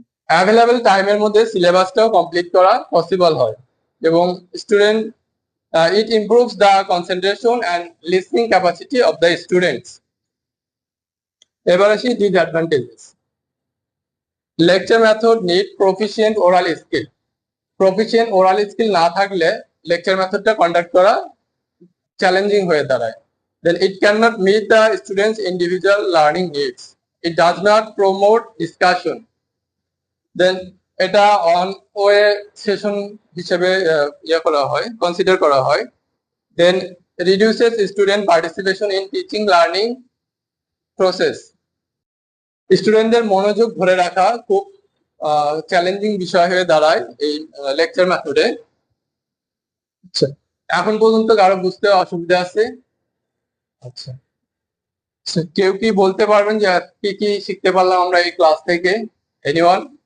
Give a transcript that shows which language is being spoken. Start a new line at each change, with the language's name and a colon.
Bangla: Available টাইমের মধ্যে সিলেবাসটাও complete করা পসিবল হয় এবং student
English: it improves the concentration and listening capacity of the students.
Bangla: এবার আসি disadvantages. Lecture method need proficient oral skill, proficient oral skill না থাকলে লেকচার মেথডটা কন্ডাক্ট করা চ্যালেঞ্জিং হয়ে দাঁড়ায়।
English: Then it cannot meet the students' individual learning needs. It does not promote discussion.
Bangla: Then এটা on way session হিসেবে করা হয়, consider করা হয়।
English: Then reduces student participation in teaching learning process.
Bangla: স্টুডেন্টদের মনোযোগ ধরে রাখা খুব চ্যালেঞ্জিং বিষয় হয়ে দাঁড়ায় এই লেকচার মেথডে। আচ্ছা, এখন পর্যন্ত কারো বুঝতে অসুবিধা আছে? আচ্ছা, কেউ কি বলতে পারবেন যে কি কি শিখতে পারলাম আমরা এই ক্লাস থেকে? এনিওয়ান?